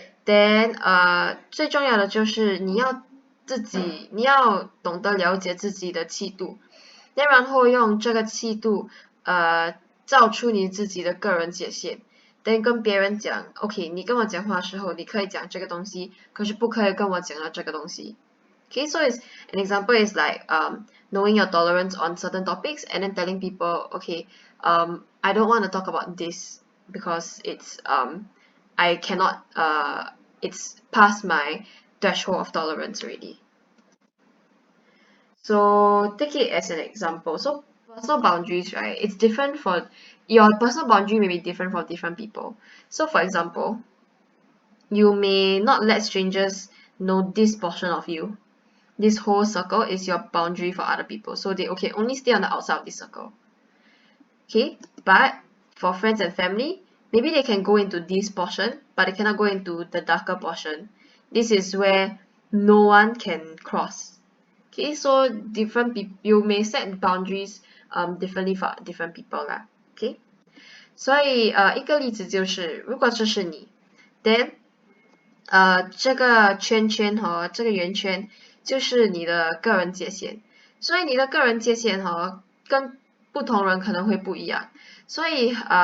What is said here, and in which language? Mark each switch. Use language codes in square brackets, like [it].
[zh] Then，最重要的就是你要懂得了解自己的气度，然后用这个气度，造出你自己的个人界限。 then 跟别人讲 ，OK， 你跟我讲话的时候，你可以讲这个东西，可是不可以跟我讲到这个东西。 [en] Okay, so an example is like knowing your tolerance on certain topics and then telling people, okay, I don't want to talk about this because it's I cannot it's past my threshold of tolerance already. So take it as an example. So personal boundaries, right? It's different for your personal boundary may be different for different people. So for example, you may not let strangers know this portion of you. This whole circle is your boundary for other people. So they only stay on the outside of this circle. Okay, but for friends and family, maybe they can go into this portion, but they cannot go into the darker portion. This is where no one can cross. Okay, so different people you may set boundaries differently for different people lah. [zh] Okay， 所以一个例子就是，如果这是你 ，then 这个圈圈和这个圆圈就是你的个人界限，所以你的个人界限跟不同人可能会不一样，所以